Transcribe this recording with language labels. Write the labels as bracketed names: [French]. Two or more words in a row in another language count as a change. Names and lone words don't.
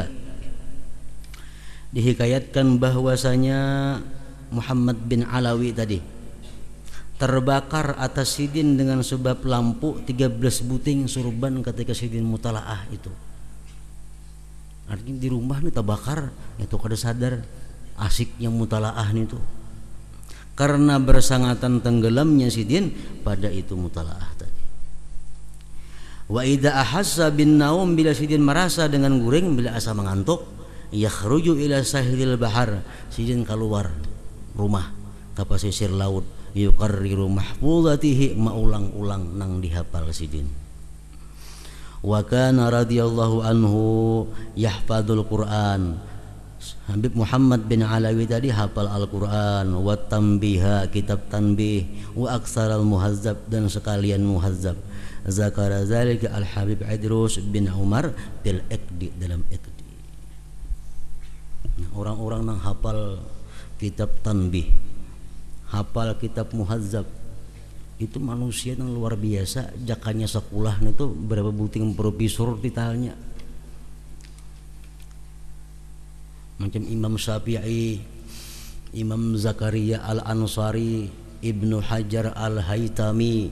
[Banjar] Dihikayatkan bahwasanya Muhammad bin Alawi tadi terbakar atas sidin dengan sebab lampu 13 buting surban ketika sidin mutalaah itu. Artinya di rumah nih terbakar, itu kada sadar asiknya mutalaah nih tuh. Karena bersangatan tenggelamnya sidin pada itu mutalaah tadi. [Arabic] وإذا أحس بالنوم, [Banjar] bila sidin merasa dengan guring, bila asa mengantuk, [Arabic] يخرج إلى ساحل البحر, [Banjar] sidin keluar rumah ke pesisir laut, [Arabic] يقرر محفوظاته, [Banjar] maulang-ulang nang dihafal sidin. [Arabic] وكان رضي الله عنه يحفظ القرآن. [Banjar] Habib Muhammad bin Alawi tadi hafal Al-Quran, [Arabic] والتنبيه, [Banjar] kitab tanbih, [Arabic] وأكثر المهذب, [Banjar] dan sekalian muhazzab. [Arabic] ذكر ذلك الحبيب عيدروس بن عمر بالعقد, dalam Iqdi. [Indonesian] Orang-orang yang hafal kitab tanbih, hafal kitab muhazzab, itu manusia yang luar biasa. [Banjar] Jakanya sekolah itu berapa buting profesor titelnya, macam Imam Syafi'i, Imam Zakaria Al-Ansari, Ibnu Hajar Al-Haytami.